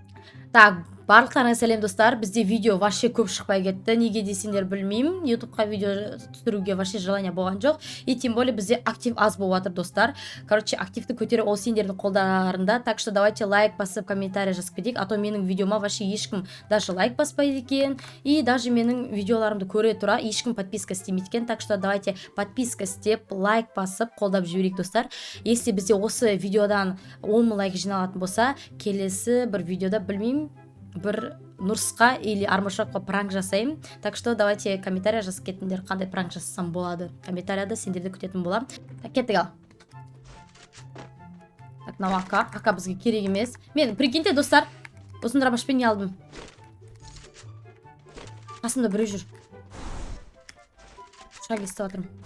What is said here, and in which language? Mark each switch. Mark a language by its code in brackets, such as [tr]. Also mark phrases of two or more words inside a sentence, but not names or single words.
[kk] Так, барлықтарыңа сәлем достар. Бізде видео вообще көп шықпай кетті. Неге десеңдер білмеймін. YouTube'қа видео түсіруге [ru] вообще желание [kk] болған жоқ. [ru] И тем более [kk] бізде актив аз болып жатыр достар. Короче, активті көтеру ол сендердің қолдарында. [ru] Так что давайте [kk] лайк басып, комментарий жазып кетейік. [ru] А то [kk] менің видеома вообще ешкім даже лайк баспайды екен. [ru] И даже [kk] менің видеоларымды көре тұра ешкім подписка істемейді екен. [ru] Так что давайте [kk] подписка істеп, лайк басып, қолдап жіберейік достар. Если бізде осы видеодан 10 000 лайк жиналатын болса, келесі бір видеода білмеймін, бір Нұрсқа или Армашаққа пранк жасаймын. [ru] Так что давайте [kk] комментария жазып кетіңдер, қандай пранк жасасам болады. Комментарияда сендерді күтетін болам. Так, кеттік ал. Так, мынау ака бізге керек емес. Мен прикиньте достар, осыны дробашпен не алдым. Қасымда біреу жүр. Шаг естіп жатырмын.